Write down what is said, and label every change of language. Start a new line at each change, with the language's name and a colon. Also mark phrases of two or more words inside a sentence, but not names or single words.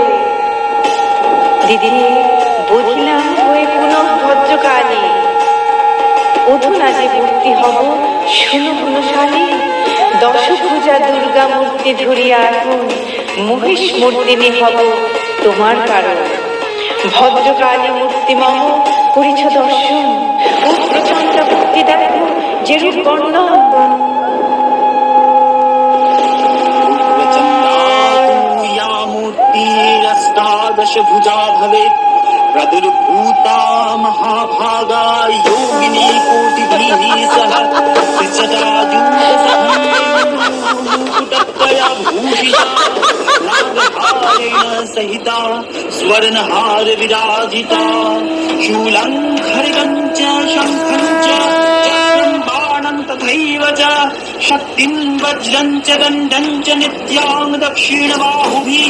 Bangla: দিদি বধিলাম হয়ে পুনঃ ভদ্রকালী, অধুনা যে মূর্তি হব শুনো গুণশালী। দশভুজা দুর্গা মূর্তি ধরিয়া এখন মহিষ মূর্তিনি হব তোমার কারণ। ভদ্রকালী মূর্তি মম করিছ দর্শন, উগ্রচণ্ডা মূর্তি দেখো যেরূপ বর্ণন।
Sanskrit: मूर्तिरष्टादश भुजा भवेत् प्रदुर्भूता महाभागा योगिनी कोटिभिः सह त्रिजटाजूटत्रया भूषिता नागहारेण सहिता स्वर्णहार विराजिता शूलं खड्गं च शङ्खं च चक्रं बाणं तथैव च शक्तिं वज्रं च दण्डं च नित्यां दक्षिणबाहुभिः